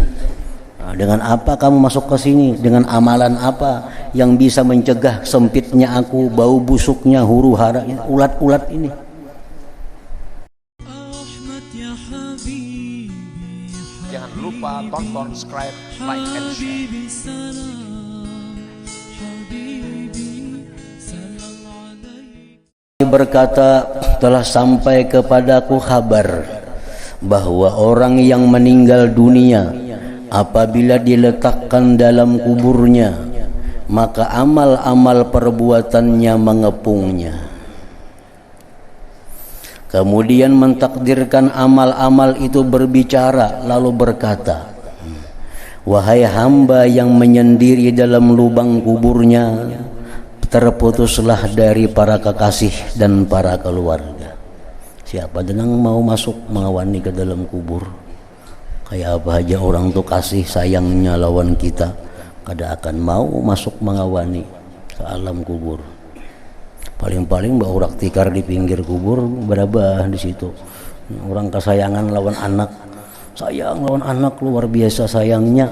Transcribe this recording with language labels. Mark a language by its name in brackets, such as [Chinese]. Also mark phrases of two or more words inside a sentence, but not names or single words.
[Indonesian] Dengan apa kamu masuk ke sini? Dengan amalan apa yang bisa mencegah sempitnya aku, bau busuknya, huru hara, ulat-ulat ini? Jangan lupa tonton, subscribe, [English] like, and share. [Indonesian] Berkata, telah sampai kepadaku kabar bahwa orang yang meninggal dunia apabila diletakkan dalam kuburnya, maka amal-amal perbuatannya mengepungnya. Kemudian mentakdirkan amal-amal itu berbicara, lalu berkata, wahai hamba yang menyendiri dalam lubang kuburnya, terputuslah dari para kekasih dan para keluarga. Siapa yang mau masuk mengawani ke dalam kubur? [Banjar] Kayak apa aja orang tuh kasih sayangnya lawan kita, kada akan mau masuk mengawani ke alam kubur. Paling-paling mbak urak tikar di pinggir kubur berabah di situ. [Indonesian] Orang kesayangan lawan anak, sayang lawan anak luar biasa sayangnya.